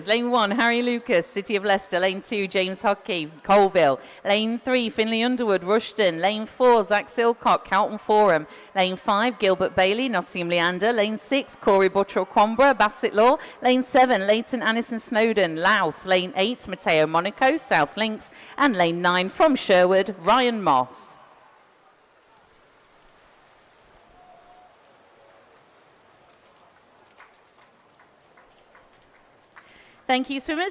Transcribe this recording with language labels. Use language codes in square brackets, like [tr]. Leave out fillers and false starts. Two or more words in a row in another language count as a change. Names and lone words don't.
[en] Lane 1, Harry Lucas, City of Leicester. Lane 2, James Hockey, Colville. Lane 3, Finley Underwood, Rushden. Lane 4, Zach Silcock, Calton Forum. Lane 5, Gilbert Bailey, Nottingham Leander. Lane 6, Corey Buttrell, Quamborough, Bassett Law. Lane 7, Leighton Annison Snowdon, Louth. Lane 8, Matteo Monaco, South Links. And lane 9, from Sherwood, Ryan Moss. Thank you, swimmers.